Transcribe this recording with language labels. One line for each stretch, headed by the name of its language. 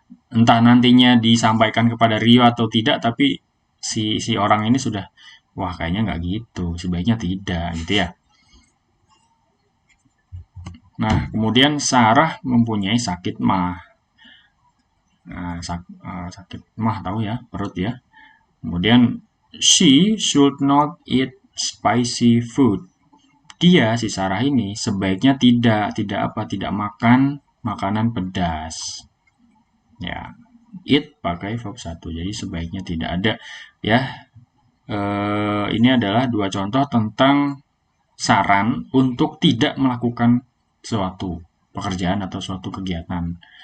Indonesian: Entah nantinya disampaikan kepada Rio atau tidak, tapi si orang ini sudah, wah kayaknya nggak gitu, sebaiknya tidak gitu ya. Nah, kemudian Sarah mempunyai sakit mah. Nah, sakit mah tahu ya, perut ya.
English: Kemudian she should not eat spicy food.
Indonesian: Dia si Sarah ini sebaiknya tidak apa? Tidak makan makanan pedas. Ya, eat pakai verb 1. Jadi sebaiknya tidak ada ya. Ini adalah dua contoh tentang saran untuk tidak melakukan suatu pekerjaan atau suatu kegiatan.